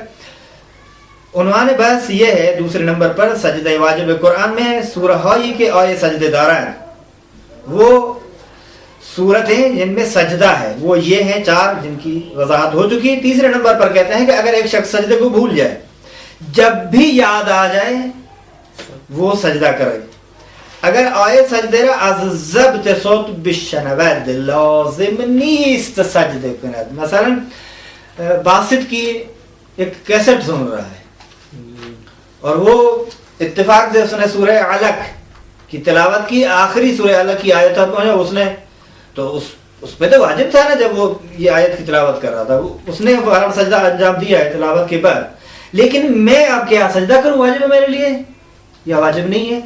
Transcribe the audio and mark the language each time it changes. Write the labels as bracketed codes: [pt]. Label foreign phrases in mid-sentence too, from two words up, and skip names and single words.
[ur] عنوان بحث یہ ہے دوسرے نمبر پر سجدہ واجب قرآن میں سورہ ہائی کے آئے سجدے داران، وہ صورتیں جن میں سجدہ ہے وہ یہ ہیں 4 جن کی وضاحت ہو چکی. تیسرے نمبر پر کہتے ہیں کہ اگر ایک شخص سجدے کو بھول جائے، جب بھی یاد آ جائے وہ سجدہ کرے. [fa] اگر آئے سجدے را از ضبط صوت بشنود لازم نیست سجدے کند. [ur] مثلا باسط کی ایک کیسٹ سن رہا ہے اور وہ اتفاق سے اس نے سورہ علق کی تلاوت کی، آخری سورہ علق کی آیت پہنچا، اس نے تو اس پہ تو واجب تھا نا، جب وہ یہ آیت کی تلاوت کر رہا تھا اس نے فوراً سجدہ انجام دیا ہے تلاوت کے بعد، لیکن میں اب کیا سجدہ کروں واجب ہے میرے لیے یا واجب نہیں ہے؟